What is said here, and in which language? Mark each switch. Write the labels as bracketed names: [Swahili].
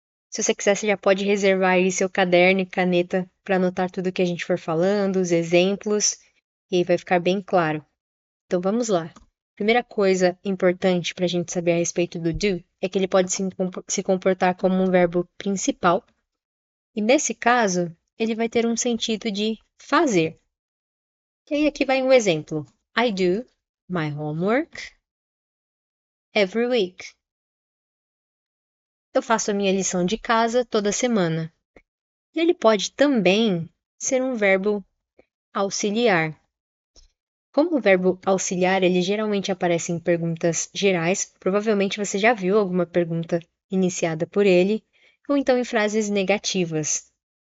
[Portuguese] Se você quiser, você já pode reservar aí seu caderno e caneta para anotar tudo que a gente for falando, os exemplos, e aí vai ficar bem claro. Então vamos lá. Primeira coisa importante para a gente saber a respeito do do é que ele pode se comportar como um verbo principal, e nesse caso, ele vai ter um sentido de fazer. E aí aqui vai um exemplo. [English] I do my homework every week. [Portuguese] Eu faço a minha lição de casa toda semana. E ele pode também ser um verbo auxiliar. Como o verbo auxiliar, ele geralmente aparece em perguntas gerais, provavelmente você já viu alguma pergunta iniciada por ele, ou então em frases negativas.